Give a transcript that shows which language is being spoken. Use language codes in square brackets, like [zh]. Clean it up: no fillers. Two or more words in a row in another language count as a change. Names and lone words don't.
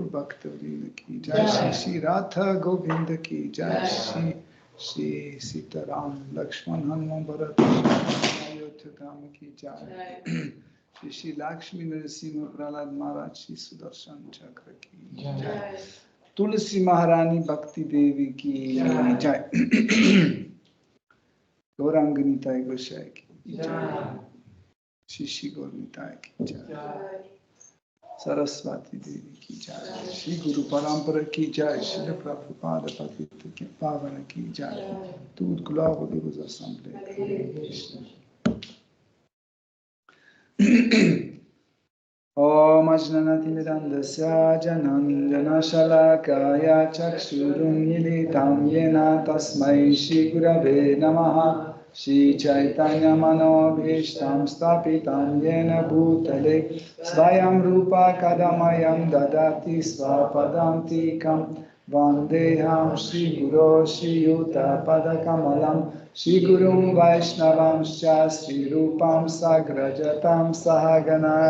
[hi] भक्त व्रिना की जय श्री श्री राधा गोविन्द की जय श्री श्री सीताराम लक्ष्मण हनुमान भरत अयोध्या धाम की जय श्री श्री लक्ष्मी नरसिंह प्रह्लाद महाराज श्री सुदर्शन चक्र की जय तुलसी महारानी भक्ति देवी की जय गौरांग निताई गोसाई की जय. शिशि गौर निताई की जय. सरस्वती देवी की जय. श्री गुरु परम्परा की जय। श्री प्रभुपाद पतित की पावन की जय. [fr] Toute gloire aux deux assemblées. Hare Krishna. [sa] ॐ अज्ञानति मिरन्दस्य जनन्दन शलाकया चक्षुरुन्मीलितम् येन तस्मै श्री गुरवे नमः श्री चैतन्य मनोभीष्टम् स्तपितम् येन भूतले स्वयम् रूप कदमयम् ददाति स्वपदान्तिकम् वन्देहम् श्री गुरु श्री युत पदकमलम् श्री गुरुम् वैष्णवांश्च श्री रूपम् साग्रजातम् सहगण